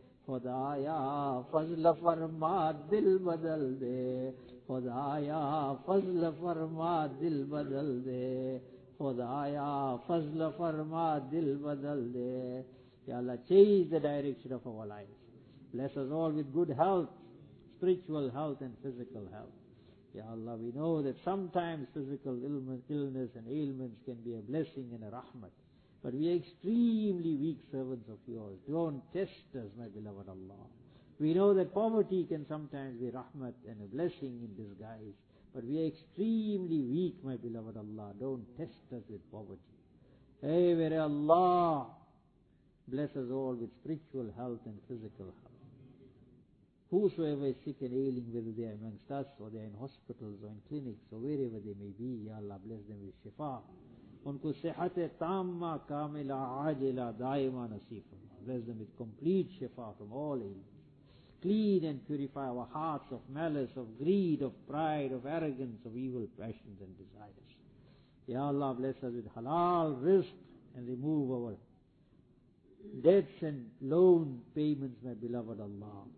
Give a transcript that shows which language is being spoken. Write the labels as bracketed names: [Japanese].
[Urdu] خدایا فضل فرما دل بدل دے، خدایا فضل فرما دل بدل دے، خدایا فضل فرما دل بدل دے. [English] یا اللہ change the direction of our life, bless us all with good health, spiritual health and physical health. یا اللہ we know that sometimes physical illness and ailments can be a blessing and a رحمت. But we are extremely weak servants of yours. Don't test us, my beloved Allah. We know that poverty can sometimes be rahmat and a blessing in disguise. But we are extremely weak, my beloved Allah. Don't test us with poverty. Hey, very Allah, bless us all with spiritual health and physical health. Whosoever is sick and ailing, whether they are amongst us or they are in hospitals or in clinics or wherever they may be, Ya Allah, bless them with shifa. [Urdu] ان کو صحت تامہ کاملہ عاجلہ دائمہ نصیب فرما. [English] Bless them with complete shifa from all ailments. Clean and purify our hearts of malice, of greed, of pride, of arrogance, of evil passions and desires. Ya Allah, bless us with halal rizq and remove our debts and loan payments, my beloved Allah.